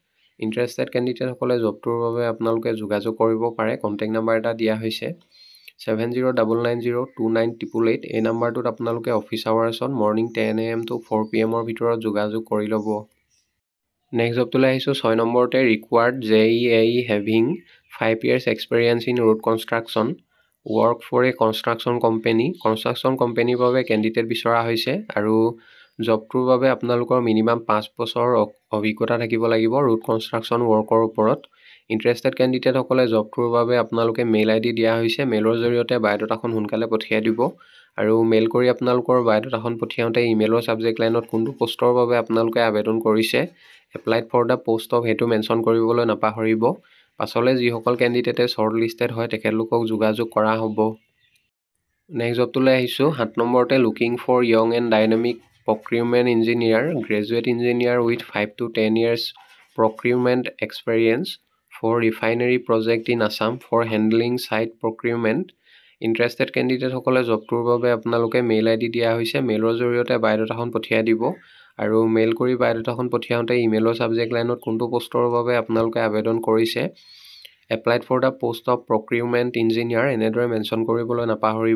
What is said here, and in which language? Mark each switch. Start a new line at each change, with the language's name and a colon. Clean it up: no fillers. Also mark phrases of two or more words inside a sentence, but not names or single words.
Assamese: ইণ্টাৰেষ্টেড কেণ্ডিডেটসকলে জবটোৰ বাবে আপোনালোকে যোগাযোগ কৰিব পাৰে। কণ্টেক্ট নাম্বাৰ এটা দিয়া হৈছে। 7099029888 এই নাম্বাৰটোত আপোনালোকে অফিচ আৱাৰ্ছত
English: morning 10 AM to 4 PM
Assamese: ভিতৰত যোগাযোগ কৰি ল'ব। নেক্সট জবটোলৈ আহিছোঁ 6 নম্বৰতে
English: Required JEAE having 5 years experience in road construction work for a construction company
Assamese: কনষ্ট্ৰাকশ্যন কোম্পানীৰ বাবে কেণ্ডিডেট বিচৰা হৈছে আৰু জবটোৰ বাবে আপোনালোকৰ মিনিমাম 5 বছৰ অভিজ্ঞতা থাকিব লাগিব ৰোড কনষ্ট্ৰাকশ্যন ৱৰ্কৰ ওপৰত। ইণ্টাৰেষ্টেড কেণ্ডিডেটসকলে জবটোৰ বাবে আপোনালোকে মেইল ID দিয়া হৈছে। মেইলৰ জৰিয়তে বায়'ডাটাখন সোনকালে পঠিয়াই দিব আৰু মেইল কৰি আপোনালোকৰ বায়'ডাটাখন পঠিয়াওঁতে ইমেইলৰ ছাবজেক্ট লাইনত কোনটো পোষ্টৰ বাবে আপোনালোকে আবেদন কৰিছে
English: applied for the post of
Assamese: সেইটো মেনশ্যন কৰিবলৈ নাপাহৰিব। পাছলৈ যিসকল কেণ্ডিডেটে
English: short listed
Assamese: হয় তেখেতলোকক যোগাযোগ কৰা হ'ব। নেক্সট জবটোলৈ আহিছোঁ 7 নম্বৰতে
English: Looking for young and dynamic procurement engineer graduate engineer with 5 to 10 years procurement experience for refinery project in Assam for handling site procurement.
Assamese: ইণ্টাৰেষ্টেড কেণ্ডিডেটসকলে জবটোৰ বাবে আপোনালোকে মেইল ID দিয়া হৈছে। মেইলৰ জৰিয়তে বায়'ডাটাখন পঠিয়াই দিব আৰু মেইল কৰি বায়'ডাটাখন পঠিয়াওঁতে ইমেইলৰ ছাবজেক্ট লাইনত কোনটো পোষ্টৰ বাবে আপোনালোকে আবেদন কৰিছে
English: applied for the post of procurement engineer
Assamese: এনেদৰে মেনশ্যন কৰিবলৈ নাপাহৰিব।